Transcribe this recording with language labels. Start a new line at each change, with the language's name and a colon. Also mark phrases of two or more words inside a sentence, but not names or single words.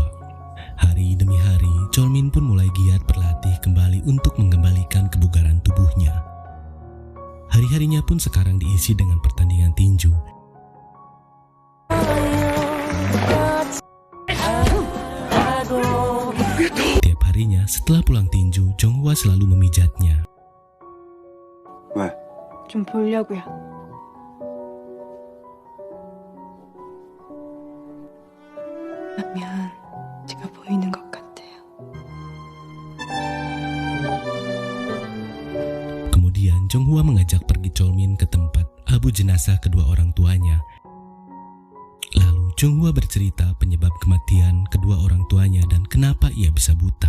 Indonesian: Hari demi hari, Cholmin pun mulai giat berlatih kembali untuk mengembalikan kebugaran tubuhnya. Hari-harinya pun sekarang diisi dengan pertandingan tinju. Tiap harinya setelah pulang tinju, Jonghwa selalu memijatnya.
Korean: 왜? 좀 보려고요. 그러면 제가 보이는 것 같아요.
Indonesian: Kemudian Jonghwa mengajak pergi Cholmin ke tempat abu jenazah kedua orang tuanya. Lalu Jonghwa bercerita penyebab kematian kedua orang tuanya dan kenapa ia bisa buta.